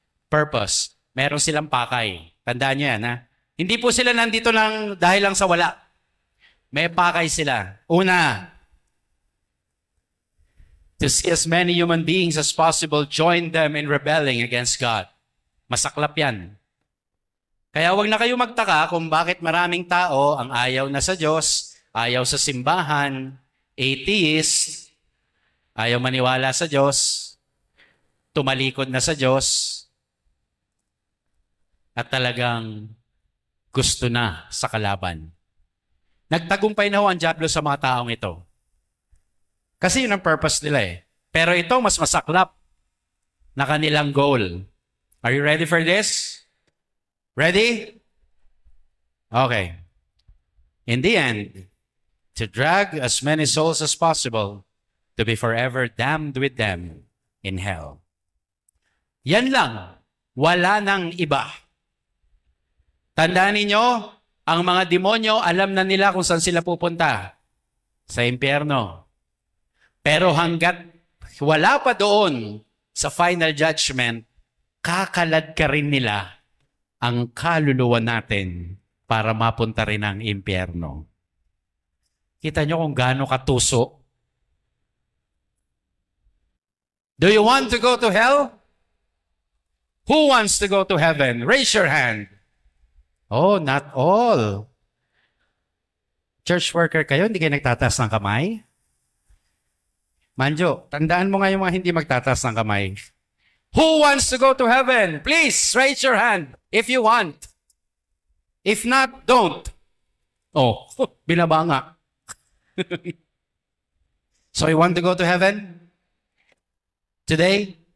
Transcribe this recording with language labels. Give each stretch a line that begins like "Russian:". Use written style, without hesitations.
Filipino: Purpose. Meron silang pakay. Tandaan nyo yan, ha? Hindi po sila nandito lang dahil lang sa wala. May pakay sila. Una,
English: to see as many human beings as possible join them in rebelling against God.
Filipino: Masaklap yan. Kaya wag na kayo magtaka kung bakit maraming tao ang ayaw na sa Diyos, ayaw sa simbahan, atheist, ayaw maniwala sa Diyos, tumalikod na sa Diyos, at talagang gusto na sa kalaban. Nagtagumpay na ho ang dyablo sa mga taong ito. Kasi yun ang purpose nila eh. Pero ito mas masaklap na kanilang goal.
English: Are you ready for this? Ready? Okay. In the end, to drag as many souls as possible to be forever damned with them in hell.
Filipino: Yan lang. Wala nang iba. Tandaan ninyo, ang mga demonyo, alam na nila kung saan sila pupunta. Sa impyerno. Pero hanggat wala pa doon sa final judgment, kakalad ka rin nila ang kaluluwa natin para mapunta rin ang impyerno. Kita nyo kung gaano katuso.
English: Do you want to go to hell? Who wants to go to heaven? Raise your hand. Oh, not all.
Filipino: Church worker kayo, hindi kayo nagtataas ng kamay? Manjo, tandaan mo nga yung mga hindi magtataas ng kamay.
English: Who wants to go to heaven? Please, raise your hand if you want. If not, don't. Oh,
Filipino: binaba nga.
English: So you want to go to heaven? Today?